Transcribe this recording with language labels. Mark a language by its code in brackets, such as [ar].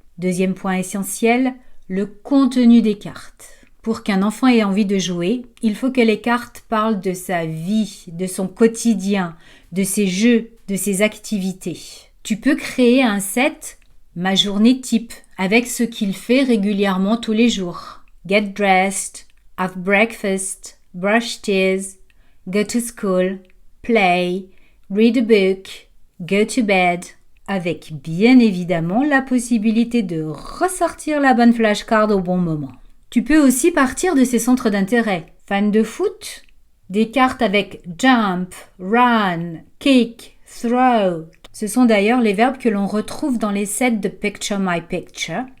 [fr] Deuxième point essentiel, le contenu des cartes. Pour qu'un enfant ait envie de jouer, il faut que les cartes parlent de sa vie, de son quotidien, de ses jeux, de ses activités. Tu peux créer un set Ma journée type avec ce qu'il fait régulièrement tous les jours. [en] Get dressed, have breakfast, brush teeth, go to school, play, read a book, go to bed. [fr] Avec bien évidemment la possibilité de ressortir la bonne flashcard au bon moment. Tu peux aussi partir de ces centres d'intérêt. Fan de foot? Des cartes avec [en] jump, run, kick, throw. [fr] Ce sont d'ailleurs les verbes que l'on retrouve dans les sets de Picture My Picture.